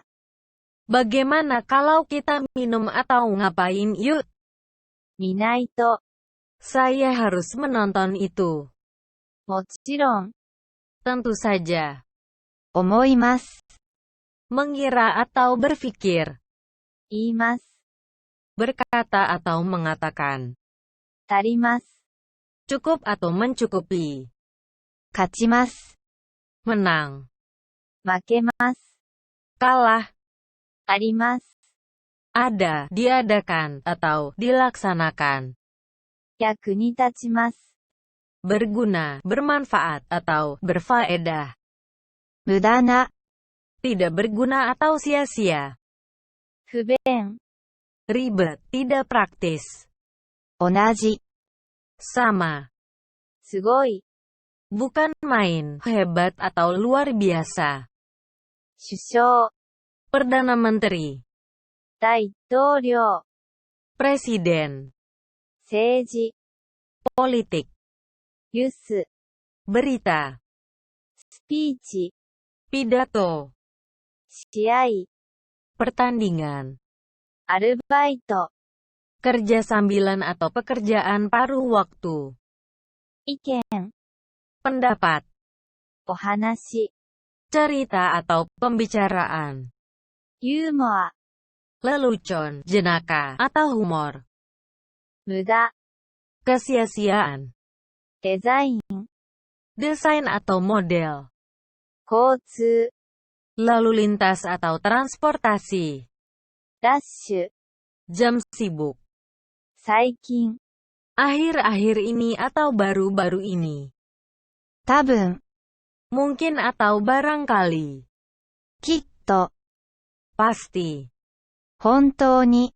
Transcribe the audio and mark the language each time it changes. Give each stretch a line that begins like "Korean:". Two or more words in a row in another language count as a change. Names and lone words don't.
Indonesian: bagaimana kalau kita minum atau ngapain yuk,
Japanese: 見ないと、
Indonesian: saya harus menonton itu,
Japanese: もちろん、
Indonesian: tentu saja,
Japanese: 思います。
Indonesian: mengira atau berpikir,
Japanese: 言います。
Indonesian: berkata atau mengatakan,
Japanese: 足ります。
Indonesian: cukup atau mencukupi,
Japanese: 勝ちます。
Indonesian: menang,
Japanese: 負けます。
Indonesian: kalah,
Japanese: あります。
Indonesian: ada, diadakan, atau dilaksanakan,
Japanese: 役に立ちます。
Indonesian: berguna, bermanfaat, atau berfaedah,
Japanese: 無駄な、
Indonesian: tidak berguna atau sia-sia,
Japanese: 不便、
Indonesian: ribet, tidak praktis,
Japanese: 同じ、
Indonesian: sama,
Japanese: すごい、
Indonesian: bukan main, hebat atau luar biasa,
Japanese: 首相、
Indonesian: perdana menteri,
Japanese: 大統領、
Indonesian: presiden,
Japanese: 政治、
Indonesian: politik,
Japanese: ユース、
Indonesian: berita,
Japanese: スピーチ、
Indonesian: pidato,
Japanese: 試合、
Indonesian: pertandingan,
Japanese: アルバイト、
Indonesian: kerja sambilan atau pekerjaan paruh waktu,
Japanese: 意見、
Indonesian: pendapat,
Japanese: お話、
Indonesian: cerita atau pembicaraan,
Japanese: ユーモア、
Indonesian: lelucon, jenaka, atau humor,
Japanese: 無駄、
Indonesian: kesia-siaan,
Japanese: デザイン、
Indonesian: desain atau model,
Japanese: 交通、
Indonesian: lalu lintas atau transportasi,
Japanese: ラッシュ、
Indonesian: jam sibuk,
Japanese: 最近、
Indonesian: akhir-akhir ini atau baru-baru ini,
Japanese: 多分、
Indonesian: mungkin atau barangkali,
Japanese: きっと、
Indonesian: pasti,
Japanese: 本当に、